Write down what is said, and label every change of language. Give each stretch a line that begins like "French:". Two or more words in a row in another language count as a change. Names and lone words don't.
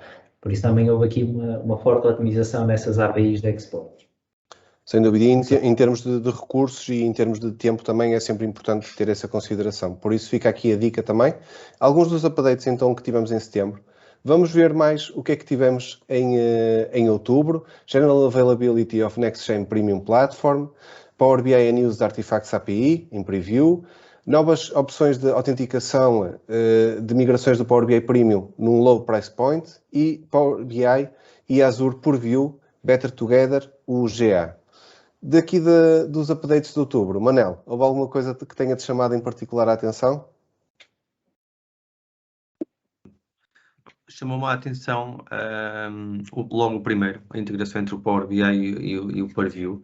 Portuguese: Por isso também houve aqui uma forte otimização nessas APIs de export. Sem dúvida, e em termos de recursos e em termos de tempo também é sempre importante ter essa consideração. Por isso fica aqui a dica também. Alguns dos updates então que tivemos em setembro. Vamos ver mais o que é que tivemos em outubro.
English: General Availability of Next-Gen Premium Platform, Power BI and Used Artifacts API, em preview,
Portuguese: novas opções de autenticação de migrações do Power BI Premium num
English: low price point
Portuguese: e Power BI e Azure Purview
English: Better Together,
Portuguese: o GA. Daqui dos updates de outubro, Manel, houve alguma coisa que tenha-te chamado em particular a atenção? Chamou-me a atenção logo o primeiro, a integração entre o Power BI e o Purview.